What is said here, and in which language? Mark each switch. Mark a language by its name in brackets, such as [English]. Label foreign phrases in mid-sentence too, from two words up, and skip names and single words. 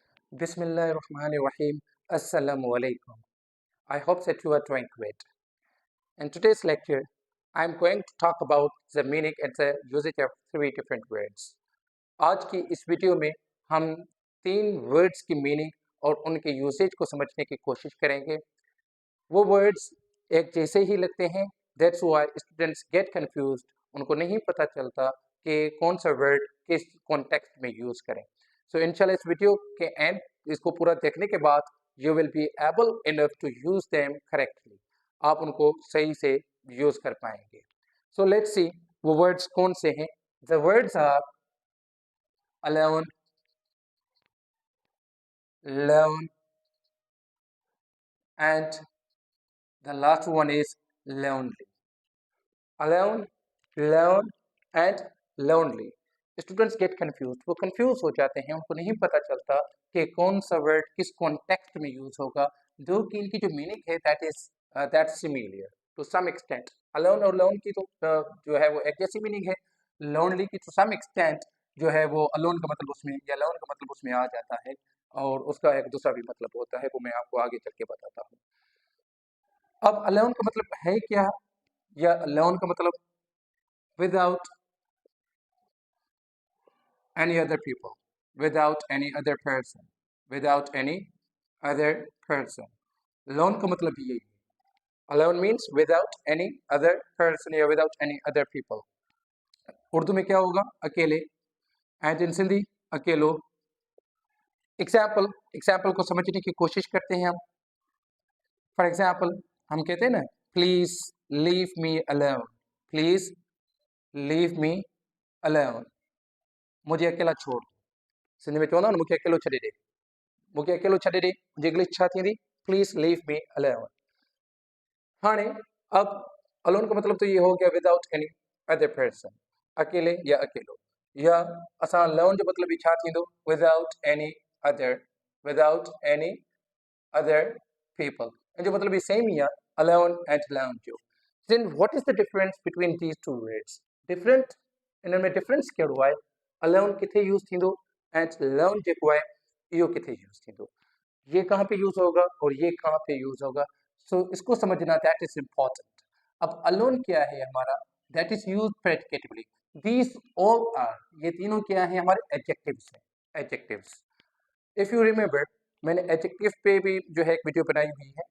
[Arabic] بسم الله الرحمن الرحيم. السلام عليكم. [English] I hope that you are doing great. In today's lecture, I'm going to talk about the meaning and the usage of three different words. [Hindi] आज की इस वीडियो में हम तीन वर्ड्स की मीनिंग और उनके यूसेज को समझने की कोशिश करेंगे. वो वर्ड्स एक जैसे ही लगते हैं, [English] that's why students get confused. [Hindi] उनको नहीं पता चलता कि कौन सा वर्ड किस कॉन्टेक्स्ट में यूज़ करें. सो [Arabic] إن شاء الله [Hindi] इस वीडियो के एंड इसको पूरा देखने के बाद [English] you will be able enough to use them correctly. [Hindi] आप उनको सही से यूज़ कर पाएंगे. [English] so let's see [Hindi] वो वर्ड्स कौन से हैं. [English] the words are alone, learn, and the last one is lonely. Alone, learn, and lonely. students get confuse. [Hindi] वो कंफ्यूज हो जाते हैं, उनको नहीं पता चलता कि कौन सा वर्ड किस कॉन्टेक्स्ट में यूज होगा, जो कि इनकी जो मीनिंग है [English] that similar to some extent. [Hindi] अलोन और लोन की तो जो है वो एक जैसी मीनिंग है. लोनली की [English] to some extent [Hindi] जो है वो अलोन का मतलब उसमें या लोन का मतलब उसमें आ जाता है, और उसका एक दूसरा भी मतलब होता है, वो मैं आपको आगे चल के बताता हूँ. अब अलोन का मतलब है क्या, या लोन का मतलब [English] विदाउट any other people, without any other person, without any other person. [Hindi] Alone का मतलब यही है. [English] Alone means without any other person या without any other people. [Hindi] उर्दू में क्या होगा? अकेले. [English] And in Sindhi अकेलो. [Hindi] एग्जाम्पल को समझने की कोशिश करते हैं हम. [English] for example [Hindi] हम कहते हैं ना, [English] please leave me alone. please leave me alone. [Hindi] मुझे अकेला छोड़. [Sindhi] सिंधी में चवंदा मूंखे अकेलो छॾे ॾे. मूंखे अकेलो छॾे ॾे. मुंहिंजी इंग्लिश छा थींदी? [English] please leave me alone. [Hindi] हाणे अब अलोन का मतलब तो ये हो गया [English] without any other person, [Hindi] अकेले या अकेलो. [Sindhi] या असां लोन जो मतलब भी छा थींदो? [English] without any other people. [Sindhi] जो मतलब भी सेम ही आहे, अलोन एंड लोन जो. [English] then what is the difference between these two words? [Sindhi] डिफरेंट इन में डिफरेंस कहिड़ो आहे? अलोन किथे यूज़ थींदो एंड लोन जेको आहे इहो किथे यूज़ थींदो. [Hindi] ये कहाँ पे यूज़ होगा और ये कहाँ पे यूज़ होगा. सो इसको समझना [English] that is important. [Hindi] अब अलोन क्या है हमारा? [English] that is use predicatively. these all are, [Hindi] ये तीनों क्या है? हमारे एडजेक्टिव्स हैं. एडजेक्टिव्स. [English] if you remember, [Hindi] मैंने एडजेक्टिव पे भी जो है एक वीडियो बनाई हुई है.